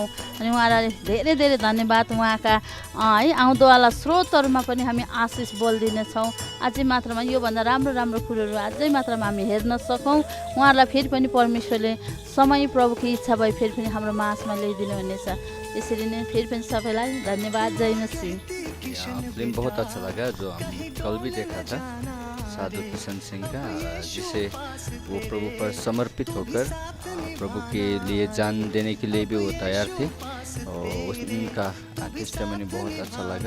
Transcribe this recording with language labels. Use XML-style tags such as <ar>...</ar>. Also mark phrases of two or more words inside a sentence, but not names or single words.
<ne>अनि उहाँलाई धेरै धेरै धन्यवाद। उहाँका है आउँदोवाला स्रोतहरूमा पनि हामी आशिष बोलिदिनेछौँ। अझै मात्रामा योभन्दा राम्रो राम्रो कुरोहरू अझै मात्रामा हामी हेर्न सकौँ। उहाँहरूलाई फेरि पनि परमेश्वरले समय प्रभुको इच्छा भए फेरि पनि हाम्रो माझमा ल्याइदिनु हुनेछ। यसरी नै फेरि पनि सबैलाई धन्यवाद। जय मसीह।</ne> <hi>फिल्म बहुत अच्छा लगा जो हम कल भी देखा था साधु किशन सिंह का, जिसे वो प्रभु पर समर्पित होकर प्रभु के लिए जान देने के लिए भी वो तैयार थे। और उनका टेस्टामनी बहुत अच्छा लगा।</hi>